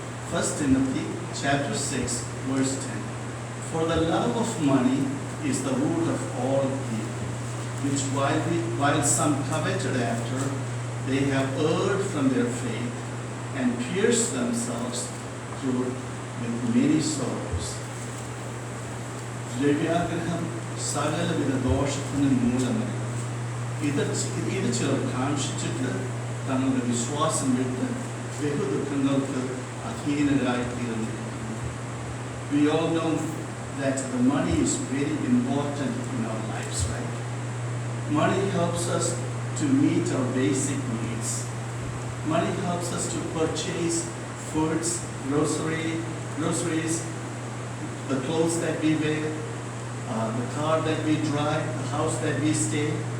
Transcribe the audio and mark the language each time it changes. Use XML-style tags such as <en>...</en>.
<en>1 Timothy chapter 6 verse 10. For the love of money is the root of all evil, which while some coveted after, they have erred from their faith and pierced themselves through with many sorrows.</en> <ml>ദ്രവ്യാഗ്രഹം സകലവിധ ദോഷത്തിനും മൂലമല്ല. ഇത് ചിലർ കാക്ഷിച്ചിട്ട് തങ്ങളുടെ വിശ്വാസം വിട്ട് ബഹുദുഃഖങ്ങൾക്ക് അധീനരായി തീർന്നിരിക്കുന്നു.</ml> <en>We all know that the money is very important in our lives, right? Money helps us to meet our basic needs. Money helps us to purchase foods, groceries, the clothes that we wear, the car that we drive, the house that we stay.</en>